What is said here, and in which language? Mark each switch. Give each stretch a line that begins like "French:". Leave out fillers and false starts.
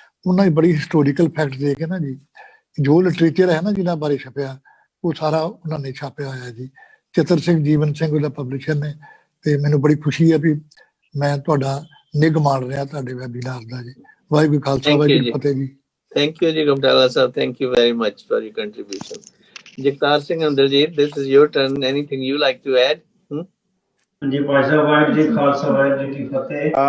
Punjabi: ਉਹਨਾਂ ਦੀ ਬੜੀ historical fact ਦੇ ਕੇ ਨਾ ਜੀ, ਜੋ ਲਿਟਰੇਚਰ ਹੈ ਨਾ ਜਿਹਨਾਂ ਬਾਰੇ ਛਪਿਆ ਉਹ ਸਾਰਾ ਉਹਨਾਂ ਨੇ ਛਾਪਿਆ ਹੋਇਆ ਜੀ। ਚਤਰ ਸਿੰਘ ਜੀਵਨ ਸਿੰਘ ਉਹਦਾ ਪਬਲਿਸ਼ਰ ਨੇ। ਤੇ ਮੈਨੂੰ ਬੜੀ ਖੁਸ਼ੀ ਹੈ ਵੀ ਮੈਂ ਤੁਹਾਡਾ ਨਿੱਘ ਮਾਣ ਰਿਹਾ ਤੁਹਾਡੇ ਵੈਬੀਨਾਰ ਦਾ ਜੀ। ਵਾਹਿਗੁਰੂ ਖਾਲਸਾ ਵਾਹਿਗੁਰੂ ਫਤਿਹ ਜੀ।
English: Thank you, ji Gumtala sir. Thank you very much for your contribution. Jagtar Singh Andarjeet, this is your turn. Anything you like to add?
Punjabi: जी भाई साहब, वाहिगुरू जी खालसा वाहिगुरू जी की फतेह।